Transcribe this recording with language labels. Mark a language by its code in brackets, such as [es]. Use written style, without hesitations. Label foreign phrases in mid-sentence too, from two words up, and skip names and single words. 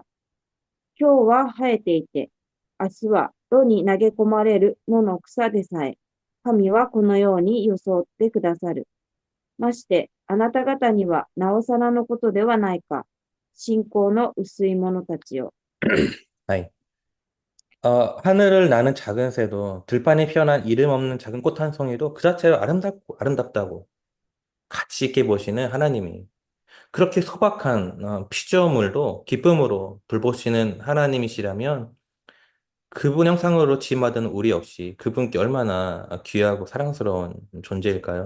[ja] 今日は生えていて、明日は野に投げ込まれる野の草でさえ、神はこのように装ってくださる。まして、あなた方にはなおさらのことではないか。信仰の薄い者たちよ。 아이. [ko] 하늘을 나는 작은 새도 들판에 피어난 이름 없는 작은 꽃 한 송이도 그 자체로 아름답다고 가치 있게 보시는 하나님이 그렇게 소박한 피조물도 기쁨으로 돌보시는 하나님이시라면 그분 형상으로 지음받은 우리 역시 그분께 얼마나 귀하고 사랑스러운 존재일까요?